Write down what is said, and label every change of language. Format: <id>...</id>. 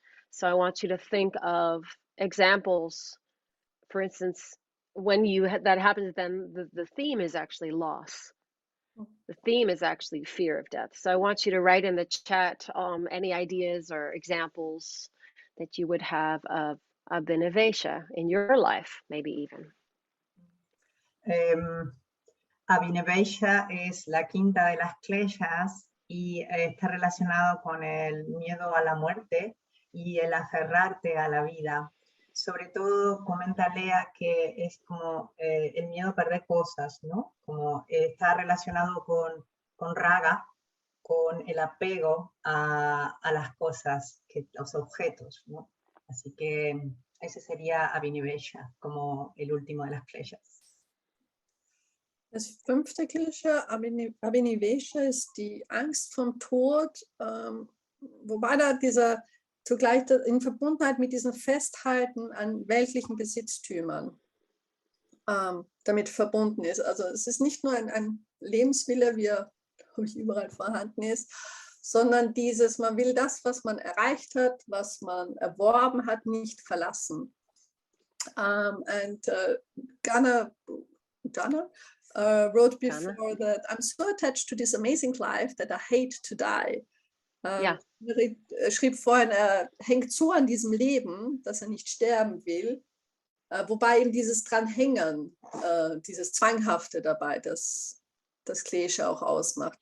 <en>So I want you to think of examples. For instance, when that happens, then the theme is actually loss. The theme is actually fear of death. So I want you to write in the chat any ideas or examples that you would have of Abhinivesha in your life, maybe even.</en> <es>Abhinivesha es la quinta de las kleshas y está relacionado con el miedo a la muerte y el aferrarte a la vida. Sobre todo, comenta Léah que es como el miedo a perder cosas, ¿no? Como está relacionado con raga, con el apego a las cosas, los objetos, ¿no? Así que ese sería Abhinivesha, como el último de las kleshas.</es> <de>Das 5. Klischee, Abhinivesha, ist die Angst vom Tod, wobei da dieser zugleich in Verbundenheit mit diesem Festhalten an weltlichen Besitztümern damit verbunden ist. Also es ist nicht nur ein Lebenswille, wie er überall vorhanden ist, sondern man will das, was man erreicht hat, was man erworben hat, nicht verlassen.</de> <en>And Ghana wrote before that I'm so attached to this amazing life that I hate to die.</en> <de>Ja. Er schrieb vorhin, er hängt so an diesem Leben, dass er nicht sterben will, wobei ihm dieses Dranhängen, dieses Zwanghafte dabei, das Klesha auch ausmacht.</de>